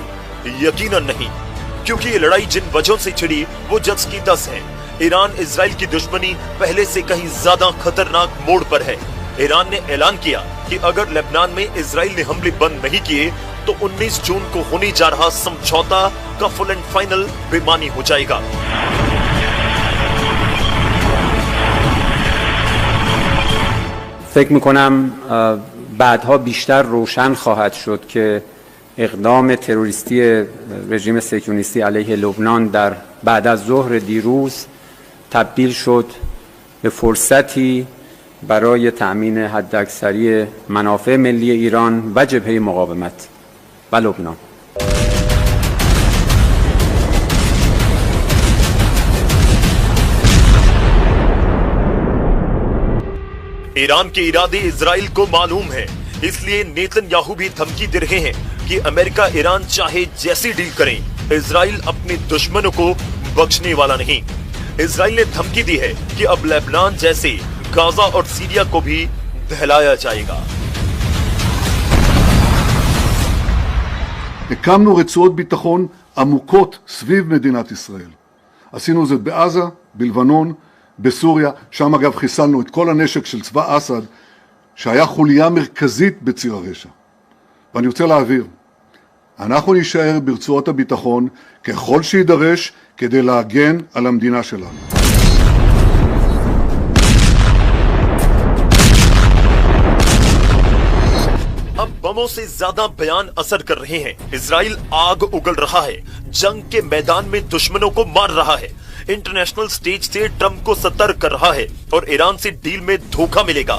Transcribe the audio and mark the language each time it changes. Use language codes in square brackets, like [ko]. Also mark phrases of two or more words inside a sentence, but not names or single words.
[hi] यकीनन नहीं, क्योंकि ये लड़ाई जिन वजहों से छिड़ी वो 10 की 10 है। ईरान इजराइल की दुश्मनी पहले से कहीं ज्यादा खतरनाक मोड़ पर है। ईरान ने ऐलान किया कि अगर लेबनान में इजराइल ने हमले बंद नहीं किए तो 19 जून को होने जा रहा समझौता का [en] full and final [hi] बेमानी हो जाएगा। [fa] فکر میکنم بعدها بیشتر روشن خواهد شد که اقدام تروریستی رژیم صهیونیستی علیه لبنان در بعد از ظهر دیروز تبدیل شد به فرصتی برای تأمین حداکثری منافع ملی ایران و جبهه مقاومت و لبنان. [hi] ईरान के इरादे इजराइल को मालूम है, इसलिए नेतन्याहू भी धमकी दे रहे हैं कि अमेरिका ईरान चाहे जैसी डील करें, इजराइल अपने दुश्मनों को बख्शने वाला नहीं। इजराइल ने धमकी दी है कि अब लेबनान जैसे गाजा और सीरिया को भी दहलाया जाएगा। [he] הקמנו רצועות ביטחון עמוקות סביב מדינת ישראל. עשינו זאת בעזה, בלבנון, בסוריה, שם אגב חיסלנו את כל הנשק של צבא אסד, שהיה חוליה מרכזית בציר הרשע. ואני רוצה להעביר, אנחנו נשאר ברצועות הביטחון ככל שידרש כדי להגן על המדינה שלנו. [hi] अब बमों से ज्यादा बयान असर कर रहे हैं। इजराइल आग उगल रहा है, जंग के मैदान में दुश्मनों को मार रहा है, [en] international stage [hi] से ट्रंप को सतर्क कर रहा है और ईरान से डील में धोखा मिलेगा।